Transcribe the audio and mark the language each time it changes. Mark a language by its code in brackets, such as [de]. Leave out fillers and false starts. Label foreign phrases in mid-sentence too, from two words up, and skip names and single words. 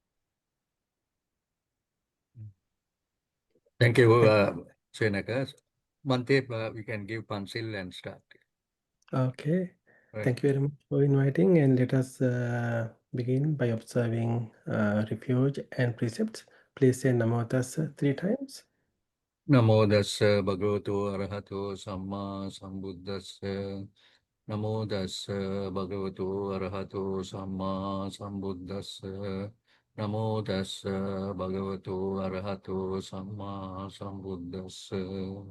[en] Thank you, Senaka. Bhante, we can give Pansil and start. Okay. Right. Thank you very much for inviting, and let us begin by observing refuge and precepts. Please say [pi] Namo Tassa [en] 3 times. [pi] Namo Dassa Bhagavato Arahato Samma Sambuddhassa. Namo Dassa Bhagavato Arahato Samma Sambuddhassa. Namo Dassa Bhagavato Arahato Samma Sambuddhassa.